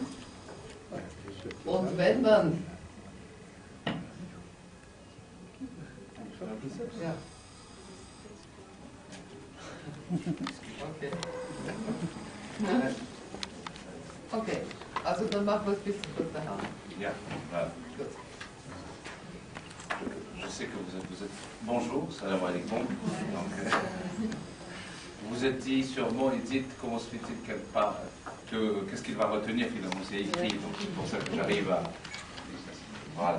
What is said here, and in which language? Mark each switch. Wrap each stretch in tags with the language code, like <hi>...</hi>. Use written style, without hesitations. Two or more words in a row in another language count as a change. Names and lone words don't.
<de>Und wenn man ja. Okay. Okay, also dann machen wir es ein bisschen kurz nach. Ja,</de> <fr>voilà. Je sais que vous êtes... Bonjour,</fr> <ar>سلام عليكم.</ar> <fr>Vous êtes dit sûrement, Edith, comment se fait-il qu'elle parle, qu'est-ce qu'il va retenir finalement, c'est écrit, donc c'est pour ça que j'arrive à... Voilà.</fr>